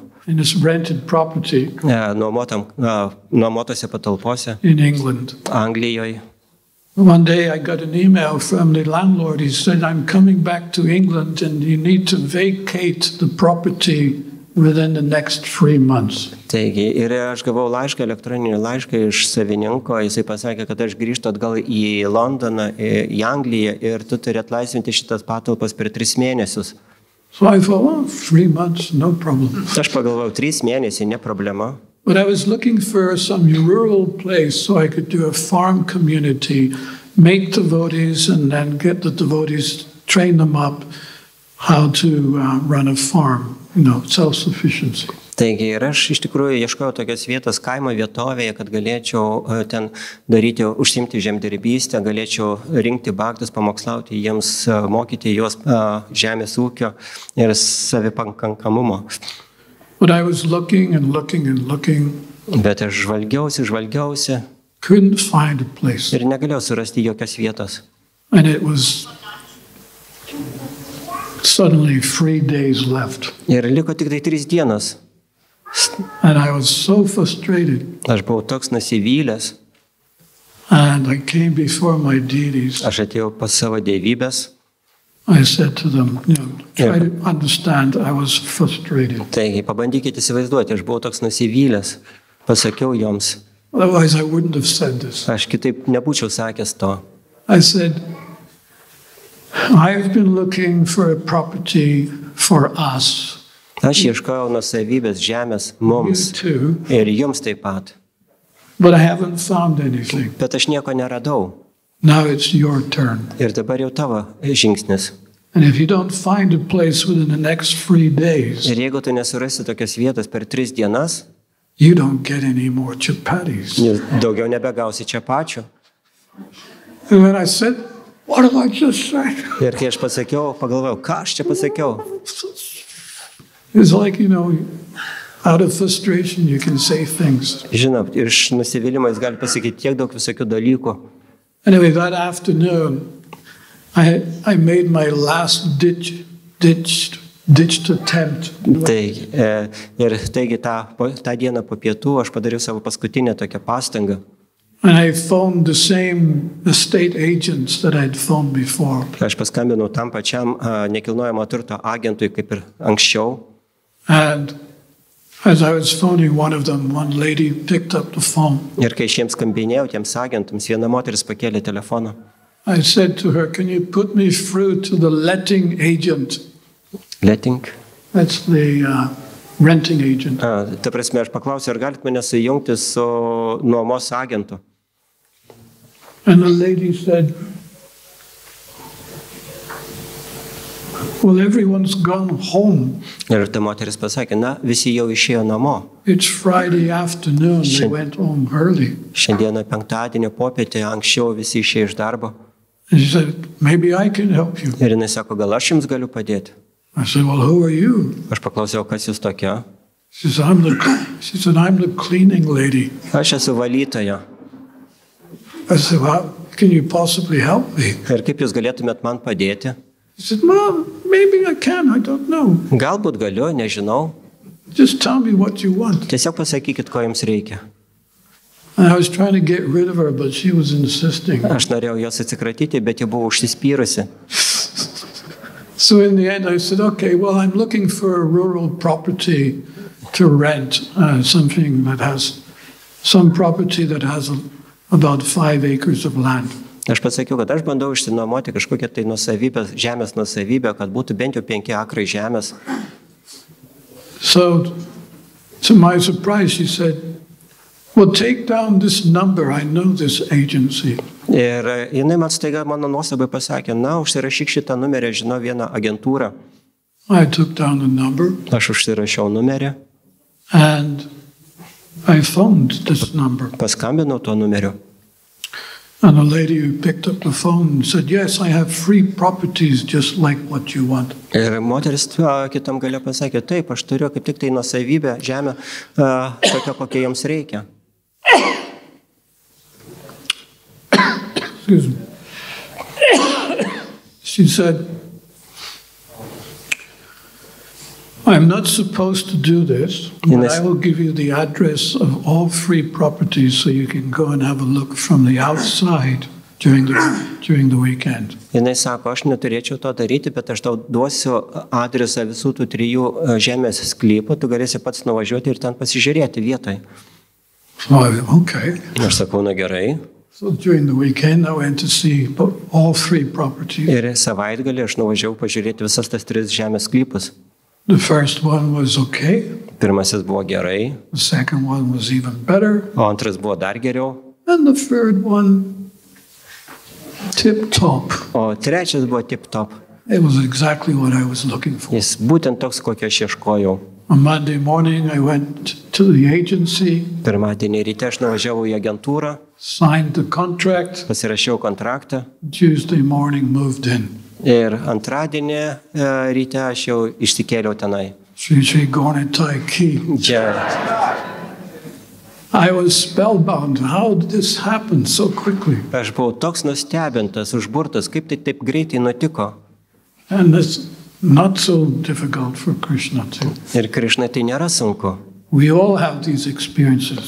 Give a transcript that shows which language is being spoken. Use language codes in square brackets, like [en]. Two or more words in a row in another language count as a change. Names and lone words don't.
[en] In this rented property. [lt] Nuomotose patalpose. [en] In England. [lt] Anglijoje. [en] One day I got an email from the landlord. He said, I'm coming back to England and you need to vacate the property within the next 3 months. [lt] Taigi, ir aš gavau laišką, elektroninį laišką iš savininko. Jisai pasakė, kad aš grįžtu atgal į Londoną, į Angliją ir tu turi atlaisvinti šitas patalpas per 3 mėnesius. [en] So I thought, well, 3 months, no problem. [lt] Aš pagalvojau, 3 mėnesiai, ne problema. [en] But I was looking for some rural place so I could do a farm community, make devotees, and then get the devotees, train them up how to run a farm, self-sufficiency. [lt] Taigi ir aš iš tikrųjų ieškojau tokios vietos kaimo vietovėje, kad galėčiau ten daryti, užsimti žemdirbystę, galėčiau rinkti baktus, pamokslauti jiems, mokyti juos žemės ūkio ir savipakankamumo. [en] But I was looking and looking and looking. [lt] Bet aš žvalgiausi. [en] Couldn't find a place. [lt] Ir negalėjau surasti jokios vietos. [en] And it was suddenly 3 days left. [lt] Ir liko tik tai 3 dienos. [en] And I was so frustrated. [lt] Aš buvau toks nusivylęs. [en] And I came before my deities. [lt] Aš atėjau pas savo dievybės. [en] I said to them, try to understand, I was frustrated. [lt] Taigi, pabandykite įsivaizduoti, aš buvau toks nusivylęs. Pasakiau joms. [en] Otherwise I wouldn't have said this. [lt] Aš kitaip nebūčiau sakęs to. [en] I said, I've been looking for a property for us. [lt] Aš ieškojau nuosavybės žemės mums ir jums taip pat. [en] But I haven't found anything. [lt] Bet aš nieko neradau. [en] Now it's your turn. [lt] Ir dabar jau tavo žingsnis. [en] And if you don't find a place within the next 3 days, [lt] ir jeigu tu nesurasi tokios vietos per 3 dienas, [en] you don't get any more chapatis. [lt] Daugiau nebegausi čapačių. [en] And when I said, what did I just say? [lt] Ir kai aš pasakiau, pagalvojau, ką aš čia pasakiau? [en] It's like, out of frustration you can say things. [lt] Žinot, iš nusivylimo jis gali pasakyti tiek daug visokių dalykų. [en] Anyway, that afternoon, I made my last ditched attempt. [lt] Taigi tą dieną po pietų aš padariau savo paskutinę tokią pastangą. [en] And I phoned the same estate agents that I'd phoned before. [lt] Aš paskambinau tam pačiam nekilnojamo turto agentui kaip ir anksčiau. [en] And as I was phoning one of them, one lady picked up the phone. [lt] Ir kai aš jiems skambinėjau, tiems agentams, viena moteris pakėlė telefoną. [en] I said to her, can you put me through to the letting agent? Letting? That's the renting agent. [lt] Ta prasme, aš paklausiau, ar galite mane sujungti su nuomos agentu? [en] And the lady said, well, everyone's gone home. [lt] Ir ta moteris pasakė, visi jau išėjo namo. [en] It's Friday afternoon, they went home early. [lt] Šiandieną penktadienio popietę anksčiau visi išėjo iš darbo. [en] And she said, maybe I can help you. [lt] Ir jinai sako, gal aš jums galiu padėti? [en] I said, well, who are you? [lt] Aš paklausiau, kas jūs tokia? [en] She said, I'm the cleaning lady. [lt] Aš esu valytoja. [en] I said, well, can you possibly help me? [lt] Ir kaip jūs galėtumėt man padėti? [en] He said, well, maybe I can, I don't know. [lt] Galbūt galiu, nežinau. [en] Just tell me what you want. [lt] Tiesiog pasakykit, ko jums reikia. [en] And I was trying to get rid of her, but she was insisting. [lt] Aš norėjau jos atsikratyti, bet ji buvo užsispyrusi. [en] So in the end I said, okay, well, I'm looking for a rural property to rent, something that has, some property that has about 5 acres of land. [lt] Aš pasakiau, kad aš bandau išsinuomoti kažkokią tai nuosavybę, žemės nuosavybę, kad būtų bent jau 5 akrai žemės. [en] So, to my surprise, she said, well, take down this number, I know this agency. [lt] Ir jinai man staiga mano nuostabai pasakė, užsirašyk šitą numerį, žinau vieną agentūrą. [en] I took down the number [lt] Aš užsirašiau numerį, [en] and I phoned this number. [lt] paskambinau tuo numeriu. [en] And the lady who picked up the phone said, yes, I have free properties just like what you want. [lt] Ir moteris kitam gale pasakė, taip, aš turiu kaip tik tai nuosavybę, žemę, tokia, kokia jums reikia. [en] Excuse me. She said, I'm not supposed to do this, but I will give you the address of all free properties so you can go and have a look from the outside during the weekend. [lt] Jinai sako, aš neturėčiau to daryti, bet aš tau duosiu adresą visų tų 3 žemės sklypų, tu galėsi pats nuvažiuoti ir ten pasižiūrėti vietoj. [en] So okay. [lt] Aš sakau, na gerai. [en] So during the weekend I went to see all 3 properties. [lt] Ir savaitgalį aš nuvažiavau pažiūrėti visas tas 3 žemės sklypus. [en] The first one was okay. [lt] Pirmasis buvo gerai, [en] The second one was even better. [lt] o antras buvo dar geriau, [en] And the third one, tip top. [lt] o trečias buvo tip-top. [en] It was exactly what I was looking for. [lt] Jis būtent toks, kokio aš ieškojau. [en] On Monday morning, I went to the agency, [lt] Pirmadienį ryte aš nuvažiavau į agentūrą, [en] signed the contract. [lt] pasirašiau kontraktą [en] Tuesday morning, moved in. [lt] ir antradienį ryte aš jau išsikėliau tenai. Sri Gornitai Key. Čia [en] I was spellbound. How did this happen so quickly? [lt] aš buvau toks nustebintas, užburtas, kaip tai taip greitai nutiko. [en] And it's not so difficult for Krishna too. [lt] Ir Krišnai tai nėra sunku. [en] We all have these experiences.